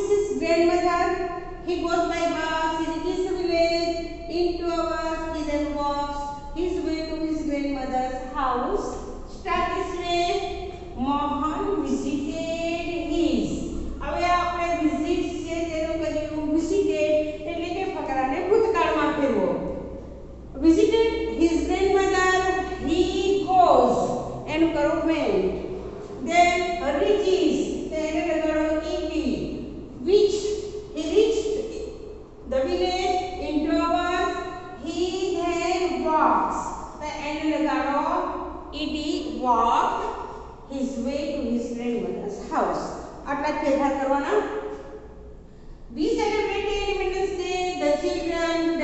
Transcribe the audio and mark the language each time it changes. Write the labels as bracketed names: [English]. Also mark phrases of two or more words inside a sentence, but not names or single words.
[English] his grandmother he goes by bus he reaches the village in 2 hours he then walks his way to his grandmother's house start this way Mohan visited his [Gujarati] હવે આપણે [English] visit [Gujarati] છે તેનું કર્યું [English] visited [Gujarati] એટલે કે ફકરાને ભૂતકાળમાં ફેરવો [English] visited his grandmother he goes [Gujarati] એનું કરો [English] went then reaches then લગાડો ed which he reached the village in 2 hours he then walks then લગાડો ed walked his way to his grandmother's house [Gujarati] આટલા ફેરફાર કરવાના [English] we celebrated Independence Day the children